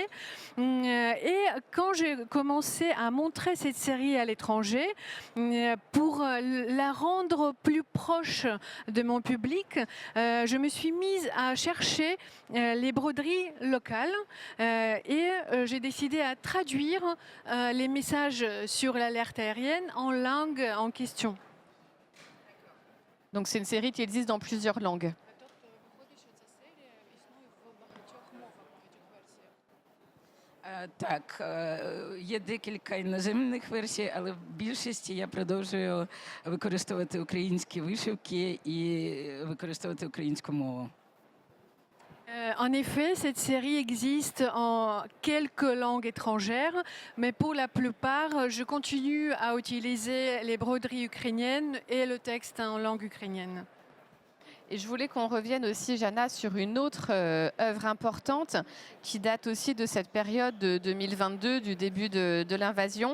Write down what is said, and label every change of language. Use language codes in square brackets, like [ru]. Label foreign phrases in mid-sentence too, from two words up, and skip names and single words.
[fr] Et quand j'ai commencé à montrer cette série à l'étranger, pour la rendre plus proche de mon public, je me suis mise à chercher les broderies locales et j'ai décidé à traduire les messages sur l'alerte aérienne en langue en question. Donc c'est une série qui existe dans plusieurs langues. [uk] Так, є декілька іноземних версій, але в більшості я продовжую використовувати українські вишивки і використовувати українську мову. [fr] En effet, cette série existe en quelques langues étrangères, mais pour la plupart, je continue à utiliser les broderies ukrainiennes et le texte en langue ukrainienne. Et je voulais qu'on revienne aussi, Jana, sur une autre œuvre importante qui date aussi de cette période de 2022, du début de l'invasion.